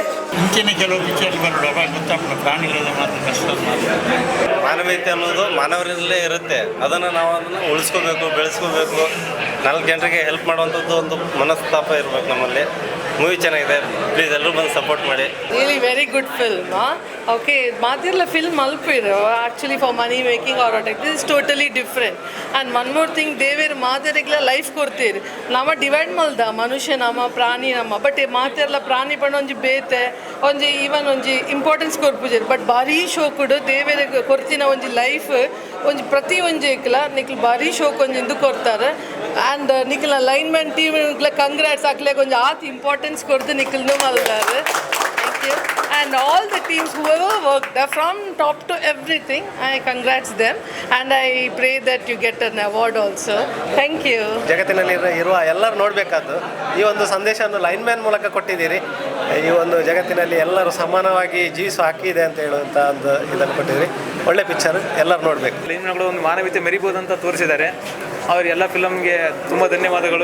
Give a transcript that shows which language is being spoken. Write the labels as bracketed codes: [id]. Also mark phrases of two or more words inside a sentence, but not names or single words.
[kn] ಮುಂಚಿನ ಕೆಲವು ಪಿಕ್ಚರ್ಗಳು ಗೊತ್ತಾಗ್ತದೆ, ಪ್ರಾಣಿಗಳ ಮಾತ್ರ ಕಷ್ಟ. ಮಾನವೀಯತೆ ಅನ್ನೋದು ಮಾನವರಲ್ಲೇ ಇರುತ್ತೆ. ಅದನ್ನು ನಾವು ಉಳಿಸ್ಕೋಬೇಕು, ಬೆಳೆಸ್ಕೋಬೇಕು. 4 ಜನರಿಗೆ ಹೆಲ್ಪ್ ಮಾಡುವಂಥದ್ದು ಒಂದು ಮನಸ್ತಾಪ ಇರಬೇಕು ನಮ್ಮಲ್ಲಿ. ಮೂವಿ ಚೆನ್ನಾಗಿದೆ, ಪ್ಲೀಸ್ ಎಲ್ಲರೂ ಬಂದು ಸಪೋರ್ಟ್ ಮಾಡಿ. [en] really very good film. okay, [tcy] ಮಾತಿರ್ಲ ಫಿಲ್ಮ್ ಮಲ್ಪಿರು [en] actually for money making or what. this is totally different. and one more thing, [tcy] ದೇವೇರು ಮಾತೆರೆಗ್ಲ ಲೈಫ್ ಕೊಡ್ತೀರಿ. ನಮ್ಮ ಡಿವೈಡ್ ಮಲ್ದ ಮನುಷ್ಯ ನಮ್ಮ ಪ್ರಾಣಿ ನಮ್ಮ. ಬಟ್ ಮಾತೆರ್ಲ ಪ್ರಾಣಿ ಪಂಡ ಒಂಜಿ ಬೇತೆ ಒಂಜಿ ಈವನ್ ಒಂಜಿ ಇಂಪಾರ್ಟೆನ್ಸ್ ಕೊರ್ಪುಜೇರು. ಬಟ್ ಭಾರಿ ಶೋಕುಡು ದೇವೇರೆ ಕೊರ್ತಿನ ಒಂಜಿ ಲೈಫ್ ಒಂಜಿ ಪ್ರತಿ ಒಂಜಿ ನಿಕ್ಲು ಭಾರಿ ಶೋಕ್ ಒಂಜಿ ಇಂದು ಕೊಡ್ತಾರೆ. ಆ್ಯಂಡ್ ನಿಕ್ಲ ಲೈನ್ ಮ್ಯಾನ್ ಟೀಮ್ ಕಂಗ್ರಾಟ್ಸ್ ಹಾಕ್ಲೆ ಒಂಜಿ ಆತ್ ಇಂಪಾರ್ಟೆನ್ಸ್ ಕೊಡ್ದು ನಿಕ್ಲು ಮಲ್ದಾರೆ. [en] Thank you. And all the teams whoever worked from top to everything, I congrats them and I pray that you get an award also. Thank you. [kn] ಜಗತ್ತಿನಲ್ಲಿ ಇರುವ ಎಲ್ಲರೂ ನೋಡಬೇಕಾದ್ದು ಈ ಒಂದು ಸಂದೇಶವನ್ನು ಲೈನ್ ಮ್ಯಾನ್ ಮೂಲಕ ಕೊಟ್ಟಿದ್ದೀರಿ. ಈ ಒಂದು ಜಗತ್ತಿನಲ್ಲಿ ಎಲ್ಲರೂ ಸಮಾನವಾಗಿ ಜೀವಿಸುವ ಹಕ್ಕಿದೆ ಅಂತ ಹೇಳುವಂಥ ಒಂದು ಇದನ್ನು ಕೊಟ್ಟಿದ್ದೀರಿ. ಒಳ್ಳೆ ಪಿಕ್ಚರ್, ಎಲ್ಲರೂ ನೋಡಬೇಕು. ಲೈನ್ ಮ್ಯಾನ್ಗಳು ಒಂದು ಮಾನವೀಯತೆ ಮೆರಿಬೋದು ಅಂತ ತೋರಿಸಿದ್ದಾರೆ. ಅವರೆಲ್ಲ ಫಿಲಮ್ಗೆ ತುಂಬ ಧನ್ಯವಾದಗಳು.